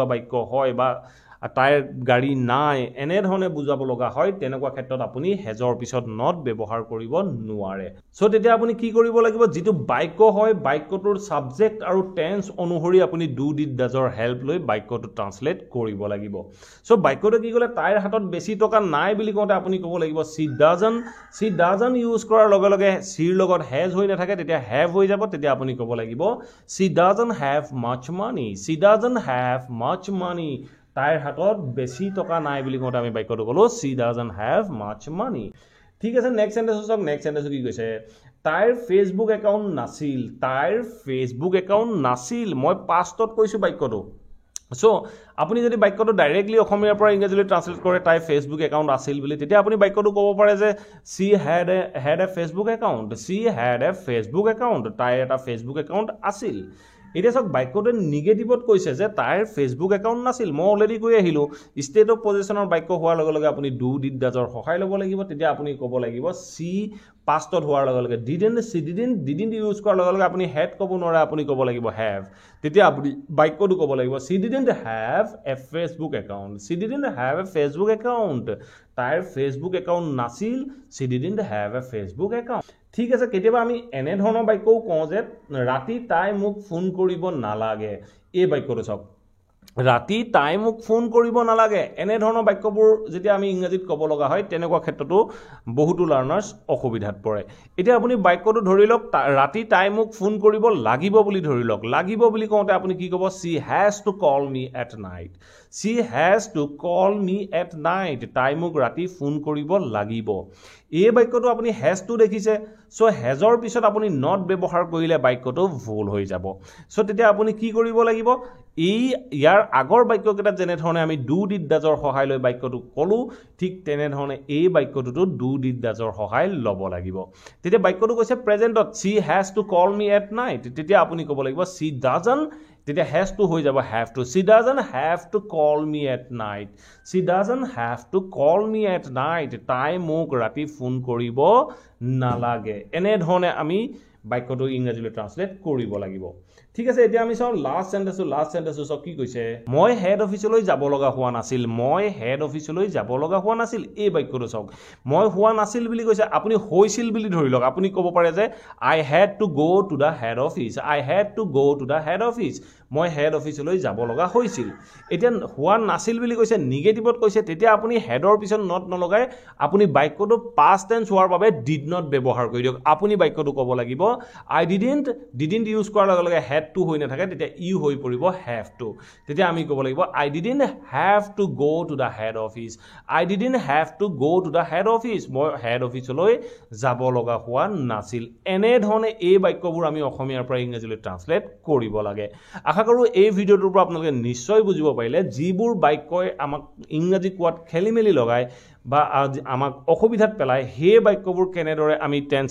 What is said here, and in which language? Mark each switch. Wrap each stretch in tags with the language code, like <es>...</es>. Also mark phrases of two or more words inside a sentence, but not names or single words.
<as>বাক্য হয় বা তাইৰ গাড়ী নাই এনে ধৰণে বুজাব লগা হয় তেনেকুৱা ক্ষেত্ৰত আপুনি হেজৰ পিছত not ব্যৱহাৰ কৰিব নোৱাৰে সো তেতিয়া আপুনি কি কৰিব লাগিব যেটো বাক্য হয় বাক্যটোৰ সাবজেক্ট আৰু টেন্স অনুসৰি আপুনি ডু ডিড ডাজৰ হেল্প লৈ বাক্যটো ট্ৰান্সলেট কৰিব লাগিব সো বাক্যটো কি ক'লে তাইৰ হাতত বেছি টকা নাই বুলি কওঁতে আপুনি ক'ব লাগিব</as> <en>she doesn't</en> <as>ইউজ কৰাৰ লগে লগে সিৰ লগত has হৈ নাথাকে তেতিয়া have হৈ যাব তেতিয়া আপুনি ক'ব লাগিব</as> <en>she doesn't have much money</en> <as>তাইৰ হাতত বেছি টকা নাই বুলি কওঁতে আমি বাক্যটো ক'লো</as> <en>she doesn't have much money</en> <as>ঠিক আছে নেক্সট সেন্টেন্স কি কৈছে তাইৰ ফেসবুক একাউন্ট নাছিল মই পাষ্টত কৈছো বাক্যটো সো আপুনি যদি বাক্যটো ডাইৰেক্টলি অসমীয়াৰ পৰা ইংৰাজীলৈ ট্ৰান্সলেট কৰে তাই ফেসবুক একাউন্ট আছিল বুলি তেতিয়া আপুনি বাক্যটো ক'ব পাৰে যে</as> <en>she had a Facebook account</en> <as>তাইৰ এটা ফেসবুক একাউন্ট আছিল এটা সব বাক্যটো নেগেটিভত কৈছে যে তাইৰ ফেসবুক একাউন্ট নাছিল মই অলৰেডি কৈ আহিলো ষ্টেট অফ পজিশনৰ বাক্য হোৱাৰ লগে লগে আপুনি ডু ডিড ডাজৰ সহায় ল'ব লাগিব তেতিয়া আপুনি ক'ব লাগিব she পাষ্টত হোৱাৰ লগে লগে didn't ইউজ কৰাৰ লগে লগে আপুনি had ক'ব নোৱাৰে আপুনি ক'ব লাগিব have তেতিয়া আপুনি বাক্যটো ক'ব লাগিব</as> <en>she didn't have a Facebook account</en> <as>তাইৰ ফেসবুক একাউন্ট নাছিল</as> <en>she didn't have a Facebook account</en> <as>ঠিক আছে কেতিয়াবা আমি এনে ধৰণৰ বাক্যও কওঁ যে ৰাতি তাই মোক ফোন কৰিব নালাগে এই বাক্যটো চাওক ৰাতি তাই মোক ফোন কৰিব নালাগে এনে ধৰণৰ বাক্যবোৰ যেতিয়া আমি ইংৰাজীত ক'ব লগা হয় তেনেকুৱা ক্ষেত্ৰতো বহুতো লাৰ্নাৰ্ছ অসুবিধাত পৰে এতিয়া আপুনি বাক্যটো ধৰি লওক ৰাতি তাই মোক ফোন কৰিব লাগিব বুলি ধৰি লওক লাগিব বুলি কওঁতে আপুনি কি ক'ব</as> <en>she has to call me at night she has to call me at night</en> <as>তাই মোক ৰাতি ফোন কৰিব লাগিব এই বাক্যটো আপুনি</as> <en>has to</en> <as>দেখিছে সো hasৰ পিছত আপুনি not ব্যৱহাৰ কৰিলে বাক্যটো ভুল হৈ যাব সো তেতিয়া আপুনি কি কৰিব লাগিব এই ইয়াৰ আগৰ বাক্যকেইটাত যেনে ধৰণে আমি</as> <en>do did</en> <as>doesৰ সহায় লৈ বাক্যটো কলো ঠিক তেনে ধৰণে এই বাক্যটোতো</as> <en>do did</en> <as>doesৰ সহায় ল'ব লাগিব তেতিয়া বাক্যটো কৈছে প্ৰেজেন্টত</as> <en>she has to call me at night</en> <as>তেতিয়া আপুনি ক'ব লাগিব</as> <en>she doesn't</en> <as>তেতিয়া</as> <en>has to</en> <as>হৈ যাব</as> <en>have to she doesn't have to call me at night she doesn't have to call me at night</en> <as>তাই মোক ৰাতি ফোন কৰিব নালাগে এনে ধৰণে আমি বাক্যটো ইংৰাজীলৈ ট্ৰান্সলেট কৰিব লাগিব ঠিক আছে এতিয়া আমি চাও লাষ্ট সেন্টেন্সটো সব কি কৈছে মই হেড অফিচলৈ যাব লগা হোৱা নাছিল মই হেড অফিচলৈ যাব লগা হোৱা নাছিল এই বাক্যটো চাওক মই হোৱা নাছিল বুলি কৈছে আপুনি হৈছিল বুলি ধৰি লওক আপুনি ক'ব পাৰে যে</as> <en>I had to go to the head office I had to go to the head office</en> <as>মই হেড অফিচলৈ যাব লগা হৈছিল এতিয়া হোৱা নাছিল বুলি কৈছে নিগেটিভত কৈছে তেতিয়া আপুনি হেডৰ পিছত নট নলগাই আপুনি বাক্যটো পাষ্ট টেন্স হোৱাৰ বাবে</as> <en>did not</en> <as>ব্যৱহাৰ কৰি দিয়ক আপুনি বাক্যটো ক'ব লাগিব</as> <en>I didn't</en> <as>ইউজ কৰাৰ লগে লগে</as> <en>had to</en> <as>হৈ নাথাকে তেতিয়া ইউ হৈ পৰিব</as> <en>have to</en> <as>তেতিয়া আমি ক'ব লাগিব</as> <en>I didn't have to go to the head office I didn't have to go to the head office</en> <as>মই হেড অফিচলৈ যাব লগা হোৱা নাছিল এনে ধৰণে এই বাক্যবোৰ আমি অসমীয়াৰ পৰা ইংৰাজীলৈ ট্ৰান্সলেট কৰিব লাগে আশা কৰো এই ভিডিওটোৰ পৰা আপোনালোকে নিশ্চয় বুজিব পাৰিলে যিবোৰ বাক্যই আমাক ইংৰাজী কোৱাত খেলিমেলি লগায় বা আমাক অসুবিধাত পেলায় সেই বাক্যবোৰ কেনেদৰে আমি টেন্স</as>